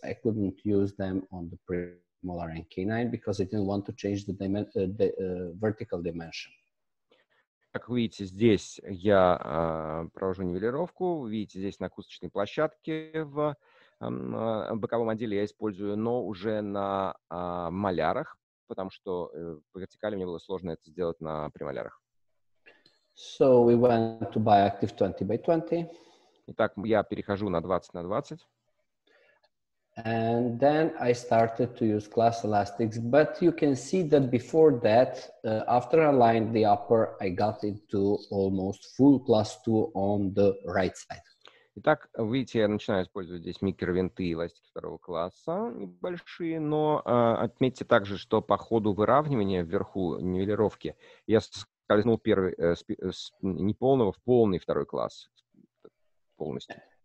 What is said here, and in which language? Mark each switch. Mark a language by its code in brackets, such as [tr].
[en] I couldn't use them on the premolar and canine because I didn't want to change the vertical dimension. [ru] Как вы видите, здесь я провожу нивелировку. Вы видите, здесь на косточной площадке в боковом отделе я использую, но уже на малярах, потому что по вертикали мне было сложно это сделать на премолярах. [en] So we went to biactive 20 by 20. [ru] Итак, я перехожу на 20 на 20. [en] And then I started to use class elastics, but you can see that before that, after I aligned the upper, I got into almost full class 2 on the right side. [ru] Итак, видите, я начинаю использовать здесь микровинты и эластики второго класса небольшие, но отметьте также, что по ходу выравнивания вверху нивелировки я скользнул первый с неполного в полный второй класс полностью.